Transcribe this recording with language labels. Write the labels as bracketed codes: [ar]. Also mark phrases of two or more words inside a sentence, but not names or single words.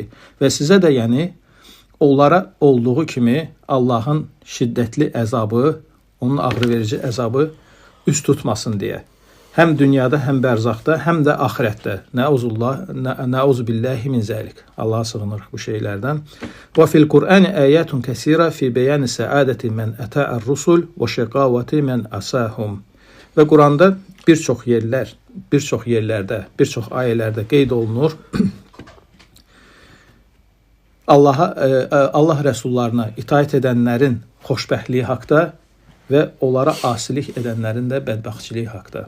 [az] Və sizə də yəni onlara olduğu kimi Allahın şiddətli əzabı, onun ağrı verici əzabı üst tutmasın deyə. Həm dünyada, həm bərzaqda, həm də axirətdə. [ar] نعوذ بالله من ذلك. [az] Allaha sığınırıq bu şeylərdən. [ar] وفي القرآن آيات كثيرة في بيان سعادة من أطاع الرسل وشقاوة من عصاهم. [az] Və Quranda bir çox yerlərdə, bir çox ayələrdə qeyd olunur. Allah rəsullarına itaət edənlərin xoşbəxtliyi haqda və onlara asilik edənlərin də bədbəxtçiliyi haqda.